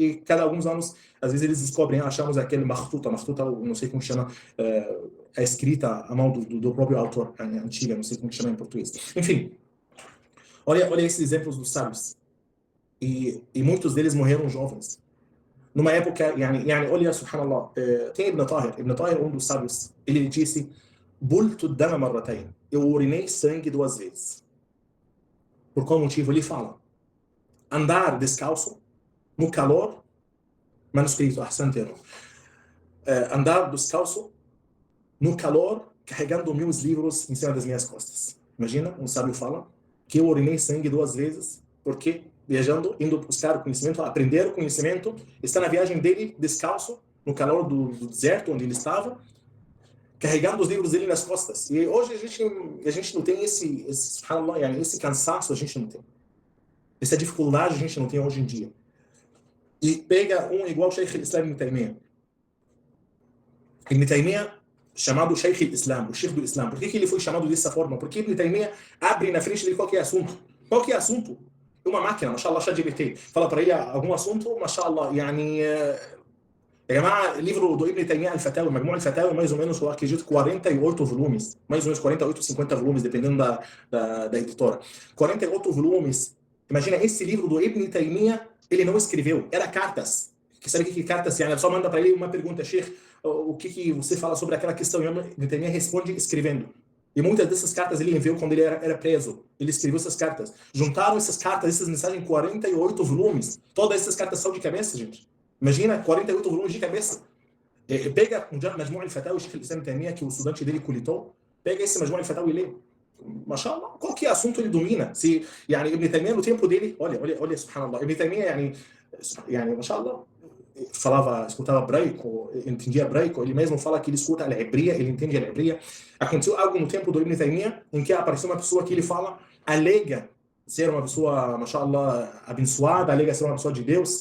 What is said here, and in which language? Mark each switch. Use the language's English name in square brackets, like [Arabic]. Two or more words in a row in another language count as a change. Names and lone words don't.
[Portuguese] e cada alguns anos, às vezes eles descobrem, achamos aquele makhtuta, não sei como chama, a escrita à mão do próprio autor, a antiga, não sei como chama em português. Enfim, olha esses exemplos dos sábios. E muitos deles morreram jovens. Numa época, olha, subhanallah, tem Ibn Tahir, um dos sábios, ele disse, [Arabic] بلت دما مرتين, [Portuguese] eu urinei sangue 2 vezes. Por qual motivo? Ele fala, andar descalço, no calor, manuscrito, andar descalço, no calor, carregando meus livros em cima das minhas costas. Imagina, um sábio fala que eu urinei sangue 2 vezes, porque viajando, indo buscar o conhecimento, aprender o conhecimento, está na viagem dele descalço, no calor do deserto onde ele estava, carregando os livros dele nas costas. E hoje a gente não tem esse cansaço, a gente não tem. Essa dificuldade a gente não tem hoje em dia. E pega um igual o Sheikh al-Islam Ibn Taymiyyah. Ibn Taymiyyah, chamado Sheikh al-Islam, o Sheikh do Islam. Por que ele foi chamado dessa forma? Porque Ibn Taymiyyah abre na frente de qualquer assunto. Qualquer assunto. Uma máquina, mashallah, ChatGPT. Fala para ele algum assunto, mashallah, livro do Ibn Taymiyyah al-Fatawa, Majmu' al-Fatawa, mais ou menos, eu acredito, 48 volumes. Mais ou menos 48, 50 volumes, dependendo da editora. 48 volumes. Imagina, esse livro do Ibn Taymiyyah, ele não escreveu, era cartas. Sabe o que cartas? Só manda para ele uma pergunta, Sheikh, o que você fala sobre aquela questão? E Ibn Taymiyyah responde escrevendo. E muitas dessas cartas ele enviou quando ele era preso. Ele escreveu essas cartas. Juntaram essas cartas, essas mensagens em 48 volumes. Todas essas cartas são de cabeça, gente. Imagina, 48 volumes de cabeça. Pega um Majmu' al-Fatawa, o Sheikh al-Islam Ibn Taymiyyah, que o estudante dele coletou, pega esse Majmu' al-Fatawa e lê. Mashallah, qualquer assunto ele domina. Se, Ibn Taymiyyah no tempo dele, olha, subhanallah, Ibn Taymiyyah, mashallah, escutava hebraico, entendia hebraico, ele mesmo fala que ele escuta a hebreia, ele entende a hebreia. Aconteceu algo no tempo do Ibn Taymiyyah em que apareceu uma pessoa que ele fala, alega ser uma pessoa, mashallah, abençoada, alega ser uma pessoa de Deus.